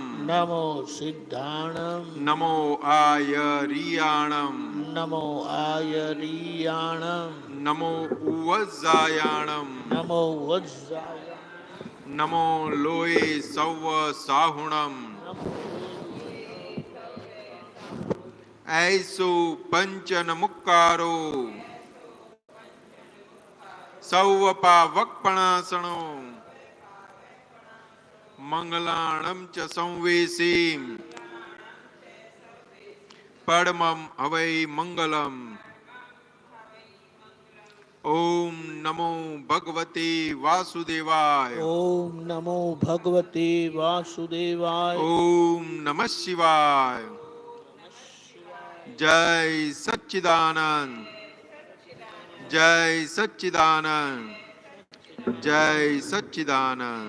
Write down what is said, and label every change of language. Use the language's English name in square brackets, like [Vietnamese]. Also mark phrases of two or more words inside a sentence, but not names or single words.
[Prakrit languages] नमो सिद्धाणम. नमो आयरियाणम. नमो आयरियाणम. नमो उवझायाणम. नमो वज्जाय. नमो लोय सौ साहुणम. ऐसु पंचन मुक्कारो सौवपा वक्पणासणो मंगलाणं च संवेशी परमं हवै मंगलम. [Sanskrit] ओम नमो भगवते वासुदेवाय. ओम नमो भगवते वासुदेवाय. ओम नमः शिवाय. जय सच्चिदानंद. जय सच्चिदानंद. जय सच्चिदानंद.